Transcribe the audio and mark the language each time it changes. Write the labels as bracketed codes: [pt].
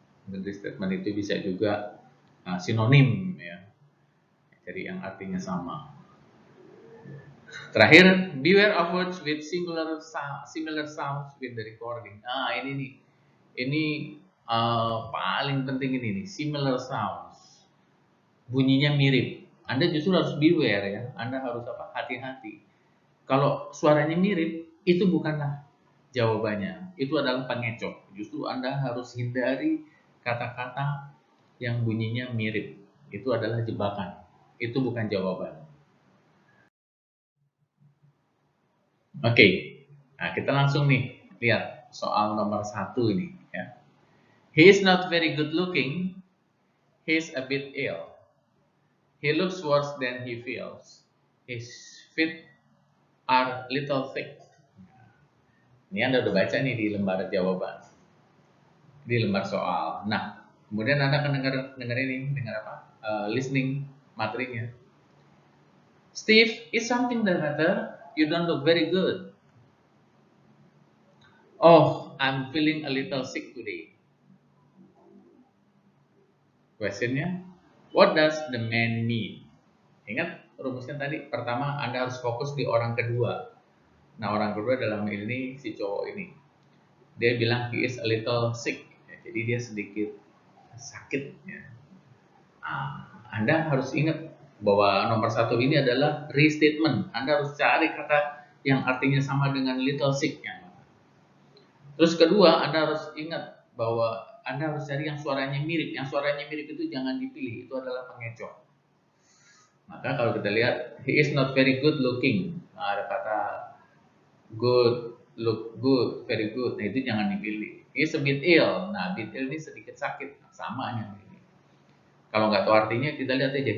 [id] Dan restatement itu bisa juga sinonim ya. Jadi yang artinya sama. Terakhir, [en] beware of words with similar sounds with the recording. [id] Ini nih. Ini paling penting ini nih, [en] similar sounds. [id] Bunyinya mirip. Anda justru harus beware ya. Anda harus hati-hati. Kalau suaranya mirip, itu bukanlah jawabannya. Itu adalah pengecoh. Justru Anda harus hindari kata-kata yang bunyinya mirip. Itu adalah jebakan. Itu bukan jawaban. Oke, nah kita langsung nih lihat soal nomor 1 ini ya. [en] He is not very good looking. He's a bit ill. He looks worse than he feels. His feet are little thick. [id] Ini Anda udah baca nih di lembar jawaban, di lembar soal. Nah, kemudian Anda akan dengar ini, dengar apa? Listening materinya. [en] Steve, is something the matter? You don't look very good. Oh, I'm feeling a little sick today. [id] Questionnya, [en] what does the man mean? [id] Ingat rumusnya tadi, pertama Anda harus fokus di orang kedua. Nah, orang kedua dalam ini si cowok ini. Dia bilang [en] he is a little sick. [id] Ya, jadi dia sedikit sakit. Ya. Anda harus ingat bahwa nomor satu ini adalah restatement. Anda harus cari kata yang artinya sama dengan little sick. Ya. Terus kedua, Anda harus ingat bahwa Anda harus cari yang suaranya mirip. Yang suaranya mirip itu jangan dipilih. Itu adalah pengecoh. Maka kalau kita lihat, [en] he is not very good looking. [id] Nah, ada kata [en] good, look good, very good. [id] Nah, itu jangan dipilih. [en] He is a bit ill. [id] Nah, bit ill ini sedikit sakit. Nah, sama ini. Kalau nggak tahu artinya, kita lihat aja.